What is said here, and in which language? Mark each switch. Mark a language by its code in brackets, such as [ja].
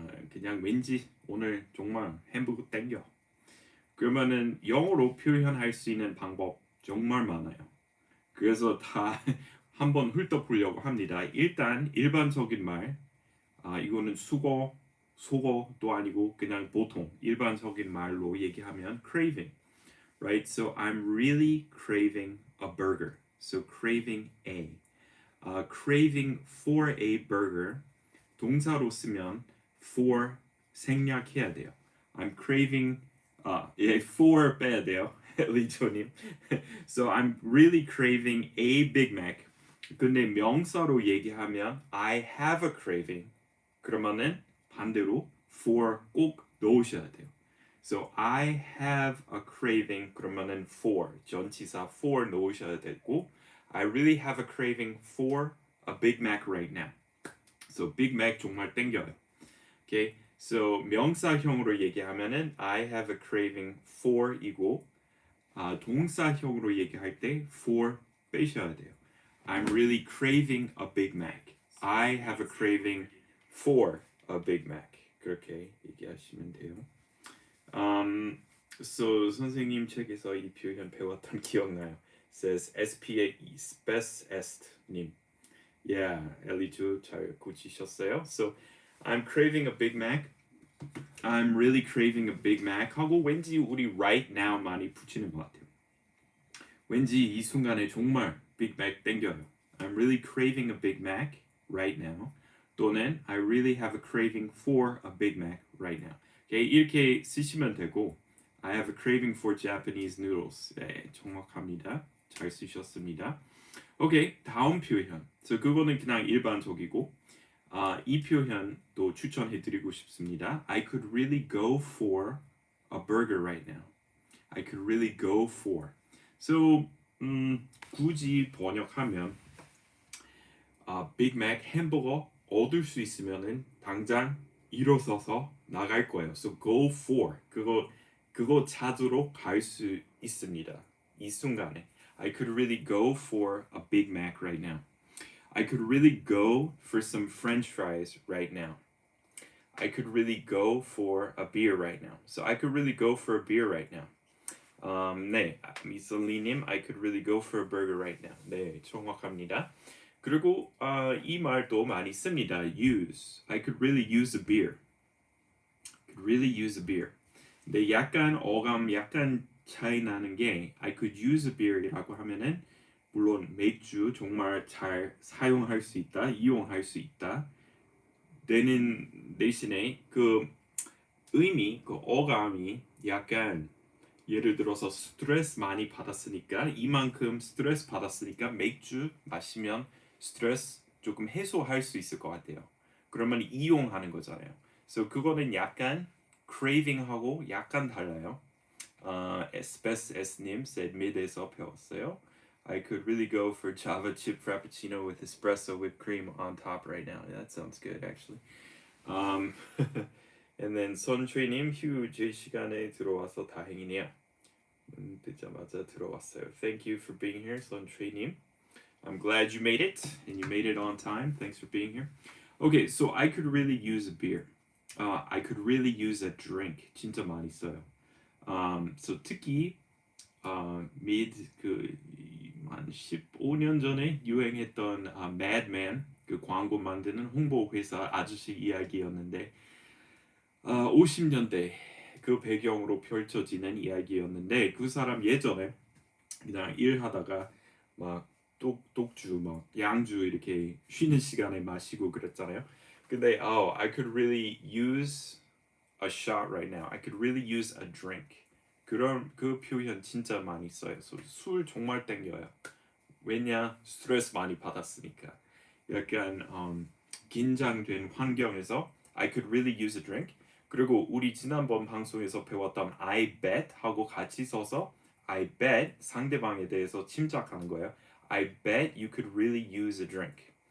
[ko] 그냥 왠지 오늘 정말 햄버거 땡겨. 그러면은 영어로 표현할 수 있는 방법 정말 많아요. 그래서 다 한번 훑어보려고 합니다. 일단 일반적인 말, 이거는 속어도 아니고 그냥 보통 일반적인 말로 얘기하면 craving. [en] Right? So I'm really craving a burger. So craving a. Craving for a burger. [ko] 동사로 쓰면 for 생략해야 돼요. [en] I'm craving for [ko] 빼야 돼요. 리조님. [en] So I'm really craving a Big Mac. [ko] 근데 명사로 얘기하면 [en] I have a craving. [ko] 그러면은 반대로 for 꼭 넣으셔야 돼요. [en] So I have a craving [ko] 그러면은 [en] for 전치사 for 넣으셔야 되고 I really have a craving for a Big Mac right now. [ko] So Big Mac 정말 땡겨요. [en] Okay. [ko] So 명사형으로 얘기하면은 [en] I have a craving for [ko] 이고 동사형으로 얘기할 때 for 빼셔야 돼요. [en] I'm really craving a Big Mac. I have a craving for a Big Mac. [ko] 그렇게 얘기하시면 돼요. So 선생님 책에서 이 표현 배웠던 기억나요. [en] Says SPA best est 님. [ko] Yeah, 엘리주 잘 고치셨어요. [en] So I'm craving a Big Mac. I'm really craving a Big Mac [ko] 하고 왠지 우리 [en] right now 많이 붙이는 것 같아요. [ko] 왠지 이 순간에 정말 Big Mac 땡겨요. [en] I'm really craving a Big Mac right now. 또는 I really have a craving for a Big Mac right now. Okay, [ko] 이렇게 쓰시면 되고 [en] I have a craving for Japanese noodles. [ko] 네, 정확합니다. 잘 쓰셨습니다. 오케이, 다음 표현. [en] So [ko] 그거는 그냥 일반적이고 이 표현도 추천해드리고 싶습니다. [en] I could really go for a burger right now. I could really go for. [ko] So 굳이 번역하면 빅맥 햄버거 얻을 수 있으면은 당장 일어서서 나갈 거예요. So go for 그거 찾으러 갈 수 있습니다. [en] 이 순간에 I could really go for a Big Mac right now. I could really go for some French fries right now. I could really go for a beer right now. So I could really go for a beer right now. 네, 미슬리님, I could really go for a burger right now. [ko] 네, 정확합니다. 그리고 이 말도 많이 씁니다. [en] Use. I could really use a beer. Could really use a beer. [ko] 근데 약간 어감 약간 차이 나는 게 I could use a beer이라고 하면은 물론 맥주 정말 잘 사용할 수 있다, 이용할 수 있다. 되는 대신에 그 의미, 그 어감이 약간 예를 들어서 스트레스 많이 받았으니까 이만큼 스트레스 받았으니까 맥주 마시면 스트레스 조금 해소할 수 있을 것 같아요. 그러면 이용하는 거잖아요. 그래서 그거는 약간 craving하고 약간 달라요. 에스페스 S님 said mid에서 배웠어요. [en] I could really go for Java chip frappuccino with espresso whipped cream on top right now. Yeah, that sounds good actually. [ko] And then 선최님 휴지 시간에 들어와서 다행이네요. 듣자마자 들어왔어요. [en] Thank you for being here, 선최님. I'm glad you made it and you made it on time. Thanks for being here. Okay, so I could really use a beer. I could really use a drink. [ko] 진짜 많이 써요. So 특히 mid 한 15년 전에 유행했던 Mad Men 그 광고 만드는 홍보 회사 아저씨 이야기였는데 50년대 그 배경으로 펼쳐지는 이야기였는데 그 사람 예전에 그냥 일하다가 막 독주 막 양주 이렇게 쉬는 시간에 마시고 그랬잖아요. [en] 근데 I could really use a shot right now. I could really use a drink. [ko] 그런 그 표현 진짜 많이 써요. 술 정말 땡겨요. 왜냐 스트레스 많이 받았으니까. 약간 긴장된 환경에서 [en] I could really use a drink. [ko] 그리고 우리 지난번 방송에서 배웠던 I bet 하고 같이 써서 I bet 상대방에 대해서 침착하는 거예요. [en] I bet you could really use a drink.